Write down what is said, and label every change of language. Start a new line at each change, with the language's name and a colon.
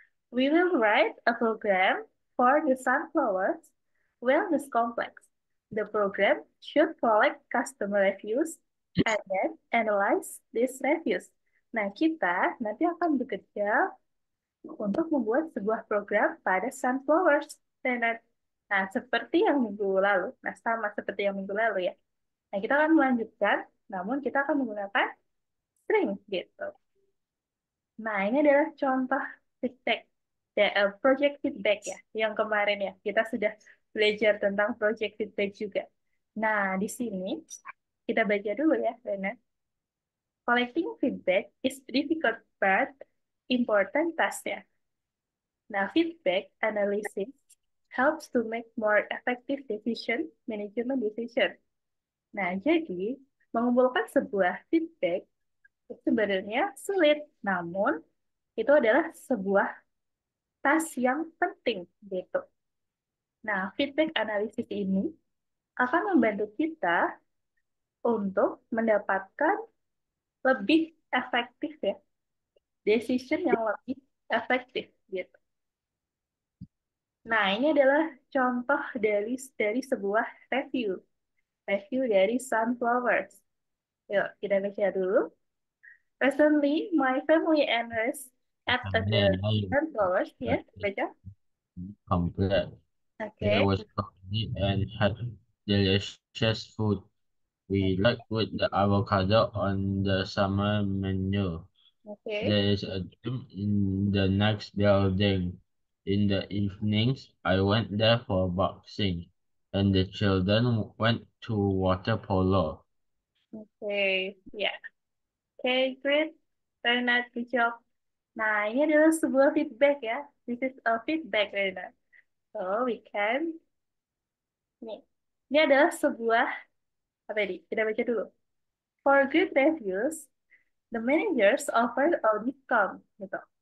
English: We will write a program for the sunflowers wellness complex. The program should collect customer reviews and then analyze these reviews.
Indonesian: Nah, kita nanti akan bekerja untuk membuat sebuah program pada sunflowers. Nah, seperti yang minggu lalu, nah sama seperti yang minggu lalu ya. Nah, kita akan melanjutkan, namun kita akan menggunakan string gitu. Nah, ini adalah contoh feedback, ya, project feedback ya, yang kemarin ya. Kita sudah belajar tentang project feedback juga. Nah, di sini kita baca dulu ya, Rena.
English: Collecting feedback is difficult but important task ya. Nah, feedback analysis helps to make more effective decision management decision.
Indonesian: Nah, jadi mengumpulkan sebuah feedback itu sebenarnya sulit, namun itu adalah sebuah tas yang penting gitu. Nah, feedback analisis ini akan membantu kita untuk mendapatkan lebih efektif ya, decision yang lebih efektif gitu. Nah, ini adalah contoh dari sebuah review, review dari Sunflowers. Yuk, kita baca dulu.
English: Recently, my family and us at
Indonesian: Karena
English: the
Indonesian: lain Sunflowers, ya, baca.
English: complete. There Oke, was coffee and had delicious food. We like with the avocado on the summer menu. oke. There is a gym in the next building. In the evenings, I went there for boxing, and the children went to water polo. Oke, ya. Oke, great. Very nice, good job.
Indonesian: Nah, ini adalah sebuah feedback ya.
English: This is a feedback, Rena. So, we can...
Indonesian: Nih, ini adalah sebuah... Apa ini? Kita baca dulu.
English: For good reviews, the managers offer a discount. Gitu.